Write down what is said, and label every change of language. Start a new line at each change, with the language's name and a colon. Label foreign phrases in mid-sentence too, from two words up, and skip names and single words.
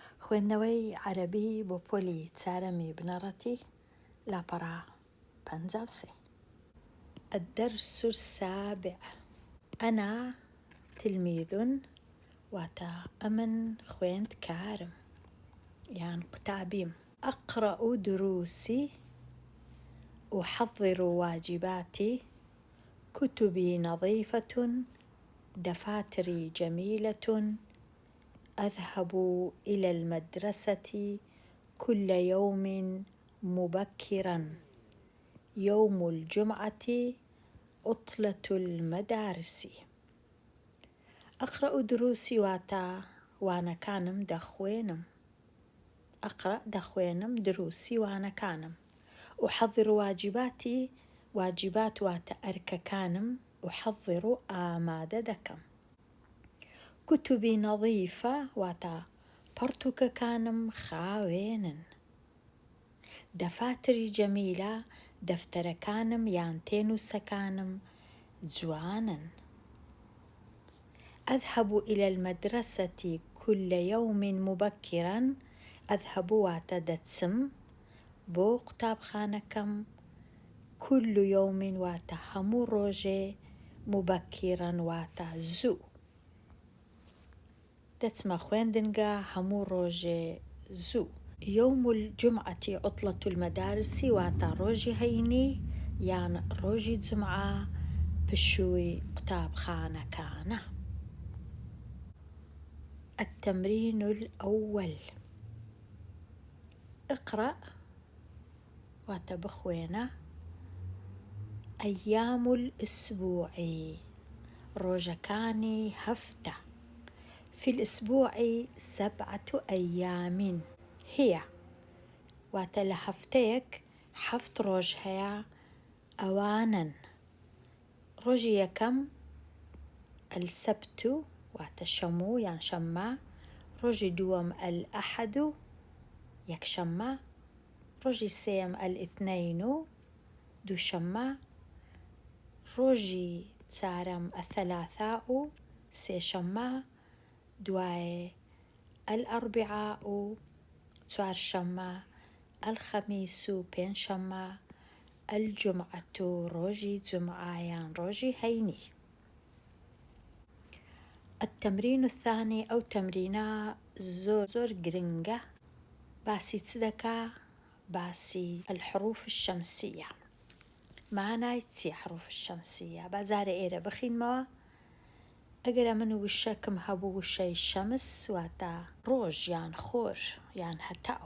Central Kurdish: خوێندنەوەی عەرەبی بۆ پۆلی چارەمی بنەڕەتی لاپەڕا 53.
Arabic: الدرس السابع. أنا تلميذ
Central Kurdish: واتە ئەمن خوێندکارم یان قوتابیم.
Arabic: أقرأ دروسي، أحضر واجباتي، كتبي نظيفة، دفاتري جميلة، أذهب إلى المدرسة كل يوم مبكرا، يوم الجمعة عطلة المدارس. أقرأ دروسي
Central Kurdish: واتە وانەکانم دەخوێنم. أقرأ دەخوێنم، دروسی وانەکانم.
Arabic: أحضر واجباتي،
Central Kurdish: واجبات واتە ئەرکەکانم، أحضر ئامادە دەکەم.
Arabic: كتبي نظيفة
Central Kurdish: واتە پەرتووکەکانم خاوێنن.
Arabic: دەفاتری جەمیلە،
Central Kurdish: دەفتەرەکانم یان تێنووسەکانم جوانن.
Arabic: أذهب إلى المدرسة كل يوم مبكرا، أذهب
Central Kurdish: واتە دەچم بۆ قوتابخانەکەم،
Arabic: كل يوم
Central Kurdish: واتە هەموو ڕۆژێ، مبكرا واتە زوو. دەچمە خوێندنگە هەموو ڕۆژێ زوو.
Arabic: يوم الجمعة عطلة المدارس
Central Kurdish: واتە ڕۆژی هەینی یان ڕۆژی جمعە پشووی قوتابخانەکانە.
Arabic: التمرين الأول.
Central Kurdish: اقرأ واتە بخوێنە.
Arabic: أيام الأسبوع،
Central Kurdish: ڕۆژەکانی هەفتە.
Arabic: في الأسبوع 7 أيام، هي
Central Kurdish: واتە لە هەفتەیەک 7 ڕۆژ هەیە، ئەوانن: ڕۆژی یەکەم السەبت واتە شەموو یان شەممە، ڕۆژی دووەم الأحد یەکشەممە، ڕۆژی سێیەم الإثنین دووشەممە، ڕۆژی چارەم الثلاثاء سێشەممە، دوایێ الأربعاء چوارشەممە، الخەمیس پێنجشەممە، الجمعة ڕۆژی جمعە یان ڕۆژی هەینی.
Arabic: التمرين الثاني،
Central Kurdish: ئەو تەمرینە زۆر گرنگە. باسی چ دەکا؟ باسی
Arabic: الحروف الشمسية.
Central Kurdish: معنای چیە
Arabic: حروف الشمسية؟
Central Kurdish: بەجارە ئێرە بخینمەوە. ئەگەر من وشەکم هەبوو وشەی شەمس واتە ڕۆژ یان خۆر یان هەتاو.